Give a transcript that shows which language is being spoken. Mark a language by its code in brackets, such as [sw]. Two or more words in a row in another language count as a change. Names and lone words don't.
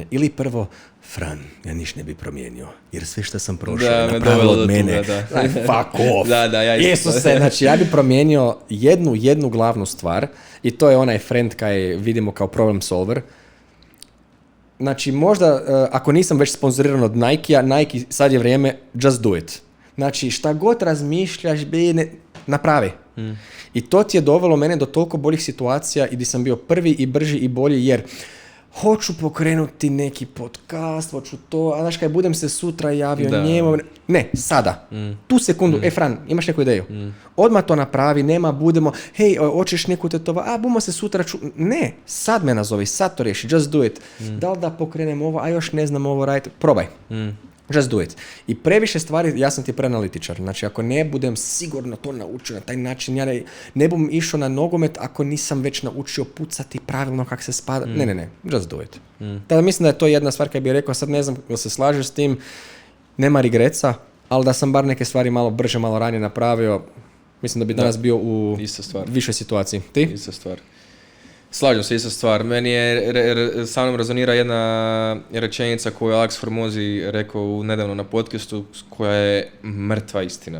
[hr] Ili prvo, Fran, ja niš ne bi promijenio, jer sve što sam prošao je napravilo od mene. [en] Fuck off. [hr] Isuse, znači ja bi promijenio jednu glavnu stvar i to je onaj friend kaj vidimo kao [en] problem solver. [hr] Znači možda, ako nisam već sponzoriran od Nike-a, Nike, sad je vrijeme, [en] just do it. [hr] Znači šta god razmišljaš, napravi. I to ti je dovelo mene do toliko boljih situacija i gdje sam bio prvi i brži i bolji, jer hoću pokrenuti neki podcast, hoću to, a znaš kaj, budem se sutra javio njemu. Ne, sada. Tu sekundu, Fran, imaš neku ideju? Odmah to napravi, nema, budemo, hej, hoćeš neku bumo se sutra Ne, sad me nazovi, sad to riješi, [en] just do it. [hr] Da li da pokrenem ovo, a još ne znam ovo raditi, probaj. [en] Just do it. [hr] I previše stvari, ja sam ti preanalitičar. Znači, ako ne budem sigurno to naučio na taj način, ja ne bum išao na nogomet ako nisam već naučio pucati pravilno kako se spada. Ne, [en] just do it. [hr] Tada mislim da je to jedna stvar kad bih rekao, sad ne znam da se slažeš s tim, nema regreca, ali da sam bar neke stvari malo brže, malo ranije napravio, mislim da bi danas bio u višoj situaciji. Ti? Ista stvar. Slažem se, ista stvar. Meni je, sa mnom rezonira jedna rečenica koju je Alex Hormozi rekao nedavno na podcastu, koja je mrtva istina.